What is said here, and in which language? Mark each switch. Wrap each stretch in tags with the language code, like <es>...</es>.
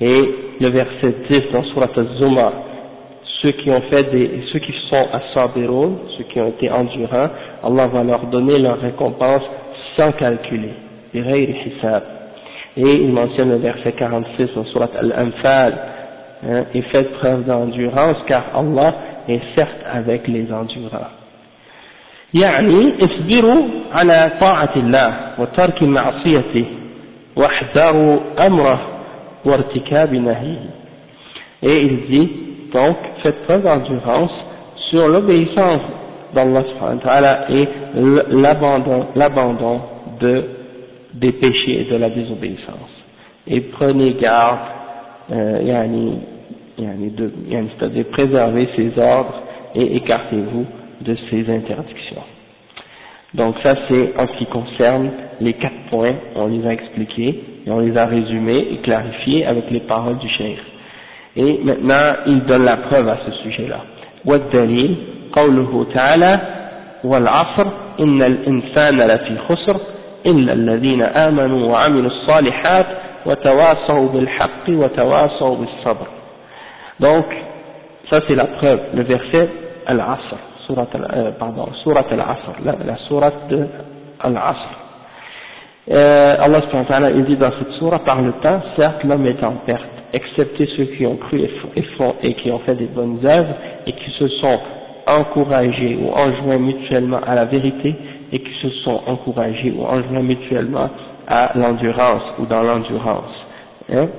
<fr>Et le verset 10 dans Sourate Az-Zumar, ceux qui sont as-sabirun, ceux qui ont été endurants, Allah va leur donner leur récompense sans calculer. Bighayri hisab. Et il mentionne le verset 46 dans Sourate Al-Anfal. Et faites preuve d'endurance car Allah est certes avec les endurants.</fr> <ar>يعني اصبروا على طاعة الله وترك معصيته واحذروا أمره وارتكاب نهيه.</ar> <fr>Et il dit donc faites preuve d'endurance sur l'obéissance d'Allah subhanahu wa ta'ala et l'abandon des péchés et de la désobéissance. Et prenez garde, c'est-à-dire préservez ses ordres et écartez-vous de ses interdictions. Donc ça c'est en ce qui concerne les quatre points, on les a expliqués et on les a résumés et clarifiés avec les paroles du Cheikh. Et maintenant il donne la preuve à ce sujet-là.</fr> <ar>والدليل قوله تعالى والعصر إن الإنسان لفي خسر إلا الذين آمنوا وعملوا الصالحات وتواصوا بالحق وتواصوا بالصبر.</ar> <fr>Donc ça c'est la preuve, le verset العصر. Sourate Al-Asr, la sourate de Al-Asr. Allah subhanahu wa ta'ala, il dit dans cette sourate, par le temps, certes l'homme est en perte, excepté ceux qui ont cru et qui ont fait des bonnes œuvres, et qui se sont encouragés ou enjoints mutuellement à la vérité, et qui se sont encouragés ou enjoints mutuellement à l'endurance, ou dans l'endurance. Hein?</fr>